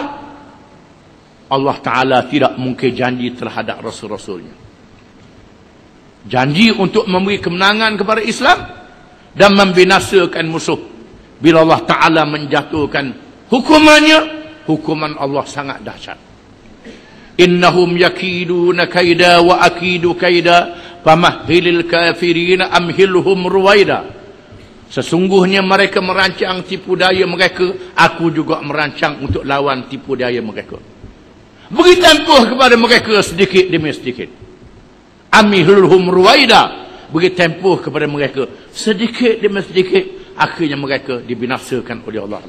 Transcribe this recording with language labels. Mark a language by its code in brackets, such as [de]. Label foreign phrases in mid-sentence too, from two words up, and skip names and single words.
[ms] Allah Ta'ala tidak mungkin janji terhadap Rasul-Rasulnya. Janji untuk memberi kemenangan kepada Islam dan membinasakan musuh. Bila Allah Ta'ala menjatuhkan hukumannya, hukuman Allah sangat dahsyat. [ar] إنهم يكيدون كيدا وأكيد كيدا فمهل الكافرين أمهلهم رويدا. [ms] Sesungguhnya mereka merancang tipu daya mereka, aku juga merancang untuk lawan tipu daya mereka. Beri tempoh kepada mereka sedikit demi sedikit. [ar] أمهلهم رويدا, [ms] beri tempoh kepada mereka sedikit demi sedikit, akhirnya mereka dibinasakan oleh Allah.